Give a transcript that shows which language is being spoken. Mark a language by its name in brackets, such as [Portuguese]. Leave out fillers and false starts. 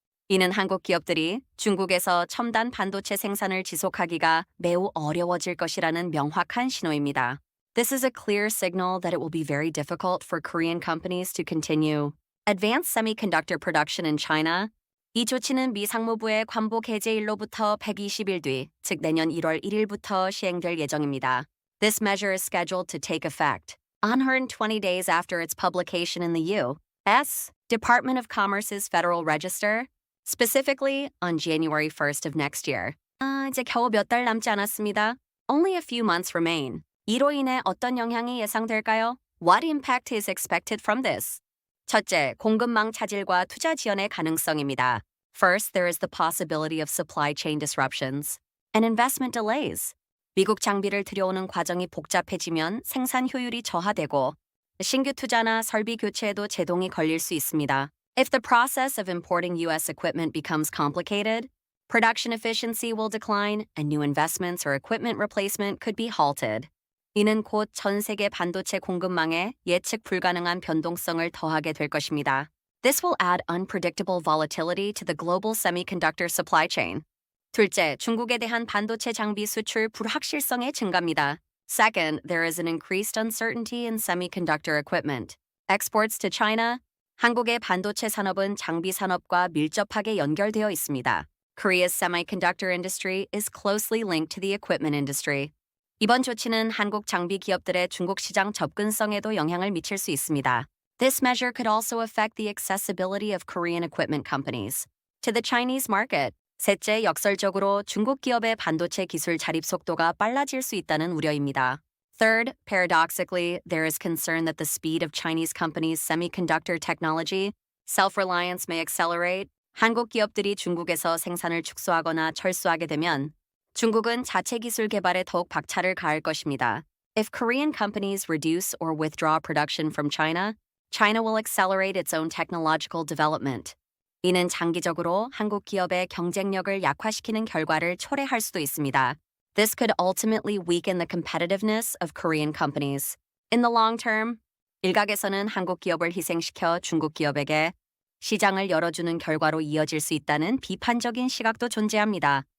[Korean] 이는 한국 기업들이 중국에서 첨단 반도체 생산을 지속하기가 매우 어려워질 것이라는 명확한 신호입니다. [English] This is a clear signal that it will be very difficult for Korean companies to continue advanced semiconductor production in China. [Korean] 이 조치는 미 상무부의 관보 개제일로부터 120일 뒤, 즉 내년 1월 1일부터 시행될 예정입니다. [English] This measure is scheduled to take effect 120 days after its publication in the U.S. Department of Commerce's Federal Register, specifically on January 1st of next year. [Korean] 이제 겨우 몇 달 남지 않았습니다. [English] Only a few months remain. [Korean] 이로 인해 어떤 영향이 예상될까요? [English] What impact is expected from this? [Korean] 첫째, 공급망 차질과 투자 지연의 가능성입니다. [English] First, there is the possibility of supply chain disruptions and investment delays. [Korean] 미국 장비를 들여오는 과정이 복잡해지면 생산 효율이 저하되고 신규 투자나 설비 교체에도 제동이 걸릴 수 있습니다. [English] If the process of importing U.S. equipment becomes complicated, production efficiency will decline and new investments or equipment replacement could be halted. [Korean] 이는 곧 전 세계 반도체 공급망에 예측 불가능한 변동성을 더하게 될 것입니다. [English] This will add unpredictable volatility to the global semiconductor supply chain. [Korean] 둘째, 중국에 대한 반도체 장비 수출 불확실성의 증가입니다. [English] Second, there is an increased uncertainty in semiconductor equipment. Exports to China. [Korean] 한국의 반도체 산업은 장비 산업과 밀접하게 연결되어 있습니다. [English] Korea's semiconductor industry is closely linked to the equipment industry. [Korean] 이번 조치는 한국 장비 기업들의 중국 시장 접근성에도 영향을 미칠 수 있습니다. [English] This measure could also affect the accessibility of Korean equipment companies to the Chinese market. [Korean] 셋째, 역설적으로 중국 기업의 반도체 기술 자립 속도가 빨라질 수 있다는 우려입니다. [English] Third, paradoxically, there is concern that the speed of Chinese companies' semiconductor technology self-reliance may accelerate. [Korean] 한국 기업들이 중국에서 생산을 축소하거나 철수하게 되면 중국은 자체 기술 개발에 더욱 박차를 가할 것입니다. [English] If Korean companies reduce or withdraw production from China, China will accelerate its own technological development. [Korean] 이는 장기적으로 한국 기업의 경쟁력을 약화시키는 결과를 초래할 수도 있습니다. [English] This could ultimately weaken the competitiveness of Korean companies. In the long term, [Korean] 일각에서는 한국 기업을 희생시켜 중국 기업에게 시장을 열어주는 결과로 이어질 수 있다는 비판적인 시각도 존재합니다.